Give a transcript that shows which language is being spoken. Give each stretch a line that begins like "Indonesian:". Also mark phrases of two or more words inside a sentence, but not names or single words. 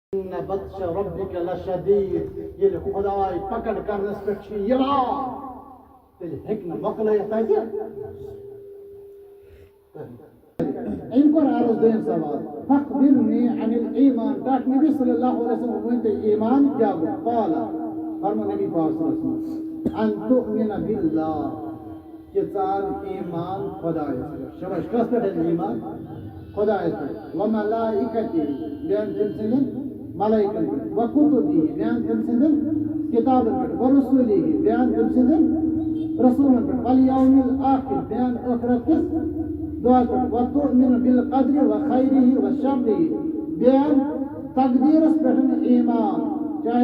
Arabic: إن بطش ربك لشديد
Kashmiri: يلي خداي پکڑ کرنس پٮ۪ٹھ چھُ یِوان تیٚلہِ ہیٚکہِ نہٕ مۄکلٲیِتھ تَتہِ أمۍ کوٚر عرض دوٚیِم سوال
Arabic: فخبرني عن الإيمان
Kashmiri: ٹاٹھ نبی
Arabic: صلی اللہ علیہ وسلم
Kashmiri: ؤنۍ تُہۍ ایمان کیٛاہ گوٚو قال فرمو نبی پاک
Arabic: صلی اللہ علیہ وسلم أن تؤمن بالله
Kashmiri: کہ ژٕ اَن ایمان خۄدایَس پٮ۪ٹھ شاباش کَس پٮ۪ٹھ اَنہِ ایمان خۄدایَس پٮ۪ٹھ وملائکته بیٚیہِ اَن تٔمۍ سٕنٛدٮ۪ن ملائکن پٮ۪ٹھ وکتبه بیٚیہِ اَن تٔمۍ سٕنٛدٮ۪ن کِتابن پٮ۪ٹھ ورسوله بیٚیہِ اَن تٔمۍ سٕنٛدٮ۪ن رسوٗلن پٮ۪ٹھ
Arabic: والیوم الآخر
Kashmiri: بیٚیہِ اَن ٲخرت کِس دۄہس پٮ۪ٹھ
Arabic: وتؤمن بالقدر وخیره وشره
Kashmiri: بیٚیہِ اَن تقدیٖرس پٮ۪ٹھ ایمان چاہے